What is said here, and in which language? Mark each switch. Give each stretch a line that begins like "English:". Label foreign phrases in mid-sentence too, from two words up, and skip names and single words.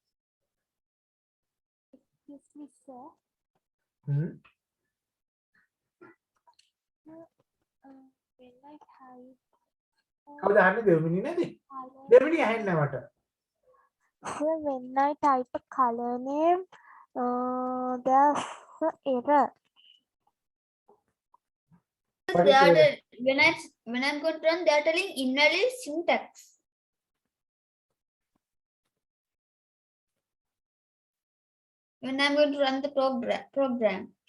English: Excuse me, sir. හ්ම් When I type
Sinhala: කවුද අහන්නේ දෙවමිනි නේද
English: color,
Sinhala: දෙවමිනි ඇහෙන්නේ නැහැ මට
English: sir, when I type a color name, there's an error. What they is are it? when I'm going to run, they are telling invalid syntax. When I'm going to run the program.